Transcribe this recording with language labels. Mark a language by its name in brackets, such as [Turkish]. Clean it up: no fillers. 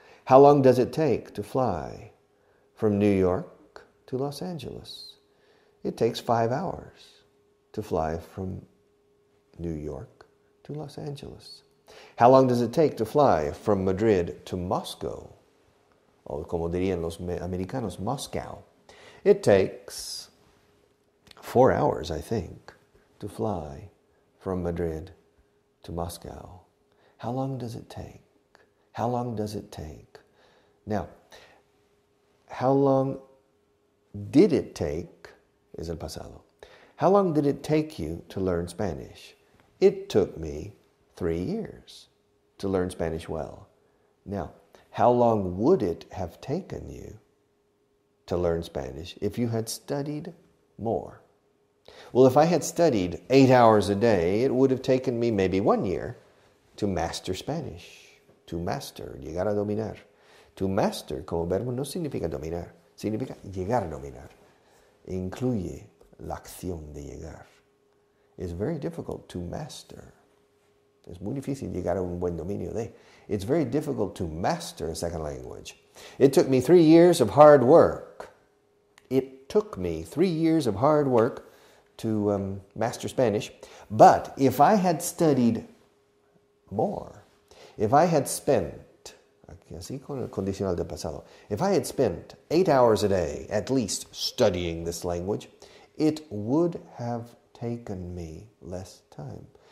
[English] How long does it take to fly from New York to Los Angeles? It takes 5 hours to fly from New York to Los Angeles. How long does it take to fly from Madrid to Moscow? [Spanish] O como dirían los americanos, Moscow. [English] It takes 4 hours, I think, to fly from Madrid to Moscow. How long does it take? How long does it take? Now, how long did it take, es el pasado. How long did it take you to learn Spanish? It took me 3 years to learn Spanish well. Now, how long would it have taken you to learn Spanish if you had studied more? Well, if I had studied 8 hours a day, it would have taken me maybe 1 year to master Spanish. To master, llegar a dominar. [Spanish] To master como verbo no significa dominar, significa llegar a dominar. Incluye la acción de llegar. [English] is very difficult to master. [Spanish] Es muy difícil llegar a un buen dominio de. [English] It's very difficult to master a second language. It took me 3 years of hard work. It took me 3 years of hard work to master Spanish. But if I had studied more, if I had spent, así con el condicional del pasado, if I had spent 8 hours a day at least studying this language, it would have taken me less time.